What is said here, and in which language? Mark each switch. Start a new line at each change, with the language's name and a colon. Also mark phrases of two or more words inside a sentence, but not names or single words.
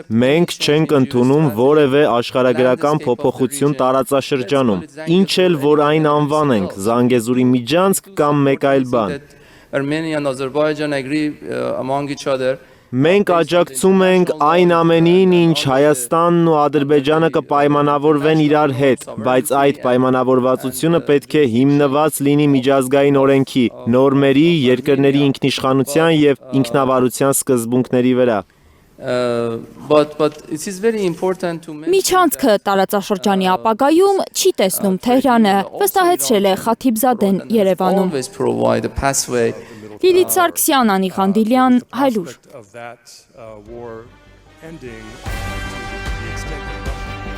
Armenian: մենք չենք ընդունում որևէ աշխարհագրական փոփոխություն տարածաշրջանում, ինչ էլ որ այն անվանենք, Զանգեզուրի միջանցք կամ մեկ այլ բան։ Մենք աջակցում ենք այն ամենին, ինչ Հայաստանն ու Ադրբեջանը կպայմանավորվեն իրար հետ, բայց այդ պայմանավորվածությունը պետք է հիմնված լինի միջազգային օրենքի, նորմերի, երկրների ինքնիշխանության եւ ինքնավարության սկզբունքների վրա։ Միջանցքը տարածաշրջանի ապագայում չի տեսնում Թեհրանը, վստահեցրել է Խաթիբզադեն Երևանում։ Լիլիթ Սարգսյան, Անի Ղանդիլյան, Հայլուր։
English: Of that war ending to the extent that Russia